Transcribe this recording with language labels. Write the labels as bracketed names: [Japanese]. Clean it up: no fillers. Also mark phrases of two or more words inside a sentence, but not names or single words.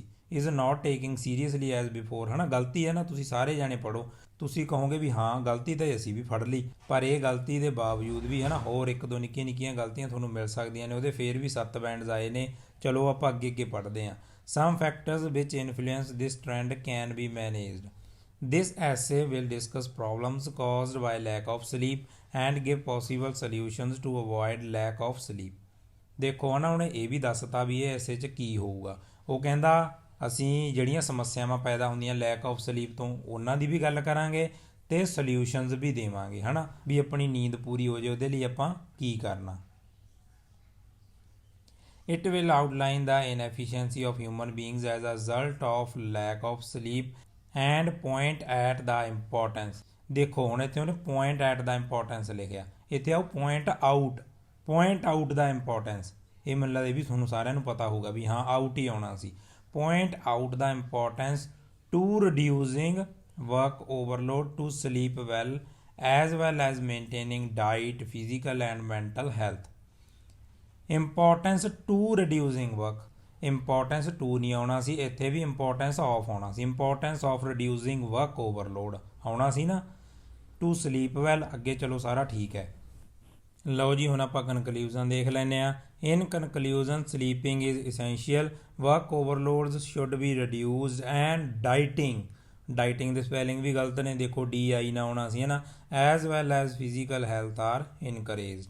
[English] is not taking seriously as before, [Punjabi] ਗਲਤੀ ਹੈ ਨਾ। ਤੁਸੀਂ ਸਾਰੇ ਜਾਣੇ ਪੜ੍ਹੋ, ਤੁਸੀਂ ਕਹੋਗੇ ਵੀ ਹਾਂ ਗਲਤੀ ਤਾਂ ਅਸੀਂ ਵੀ ਫੜ ਲਈ, ਪਰ ਇਹ ਗਲਤੀ ਦੇ ਬਾਵਜੂਦ ਵੀ ਹੋਰ 1-2 ਨਿੱਕੀਆਂ ਗਲਤੀਆਂ ਤੁਹਾਨੂੰ ਮਿਲ ਸਕਦੀਆਂ ਨੇ। ਉਹਦੇ ਫੇਰ ਵੀ 7 ਬੈਂਡਸ ਆਏ ਨੇ। ਚਲੋ ਆਪਾਂ ਅੱਗੇ ਪੜ੍ਹਦੇ ਹਾਂ। [English] some factors which influence this trend can be managed. This essay will discuss problems caused by lack of sleep and give possible solutions to avoid lack of sleep. [Punjabi] ਦੇਖੋ ਉਹਨੇ ਇਹ ਵੀ ਦੱਸਤਾ ਵੀ ਇਹ ਐਸੇ 'ਚ ਕੀ ਹੋਊਗਾ। ਉਹ ਕਹਿੰਦਾ ਅਸੀਂ ਜਿਹੜੀਆਂ ਸਮੱਸਿਆਵਾਂ ਪੈਦਾ ਹੁੰਦੀਆਂ [English] lack of sleep [Punjabi] ਤੋਂ, ਉਹਨਾਂ ਦੀ ਵੀ ਗੱਲ ਕਰਾਂਗੇ ਤੇ ਸੋਲਿਊਸ਼ਨਸ ਵੀ ਦੇਵਾਂਗੇ, ਵੀ ਆਪਣੀ ਨੀਂਦ ਪੂਰੀ ਹੋ ਜਾਏ ਉਹਦੇ ਲਈ ਆਪਾਂ ਕੀ ਕਰਨਾ। [English] It will outline the inefficiency of human beings as a result of lack of sleep and point at the importance. [Punjabi] ਦੇਖੋ ਹੁਣ ਇੱਥੇ ਉਹਨੇ [English] point at the importance [Punjabi] ਲਿਖਿਆ, ਇੱਥੇ ਆਓ [English] point out [Punjabi] ਦਾ ਇੰਪੋਰਟੈਂਸ। ਇਹ ਮੈਨੂੰ ਲੱਗਦਾ ਇਹ ਵੀ ਤੁਹਾਨੂੰ ਸਾਰਿਆਂ ਨੂੰ ਪਤਾ ਹੋਊਗਾ ਵੀ ਹਾਂ ਆਊਟ ਹੀ ਆਉਣਾ ਸੀ। [English] point out the importance to reducing work overload to sleep well as maintaining diet, physical and mental health. Importance to reducing work, importance to [Punjabi] ਨਹੀਂ ਆਉਣਾ ਸੀ, ਇੱਥੇ ਵੀ [English] importance of [Punjabi] ਆਉਣਾ ਸੀ। [English] importance of reducing work overload [Punjabi] ਆਉਣਾ ਸੀ ਨਾ। [English] to sleep well, [Punjabi] ਅੱਗੇ ਚਲੋ ਸਾਰਾ ਠੀਕ ਹੈ। ਲਓ ਜੀ, ਹੁਣ ਆਪਾਂ ਕਨਕਲੂਜਨ ਦੇਖ ਲੈਂਦੇ ਹਾਂ। [English] In conclusion sleeping is essential, work overloads should be reduced and dieting [Punjabi] ਦੇ ਸਪੈਲਿੰਗ ਵੀ ਗਲਤ ਨੇ, ਦੇਖੋ DI ਨਾ ਆਉਣਾ ਸੀ [English] as well as physical health are encouraged.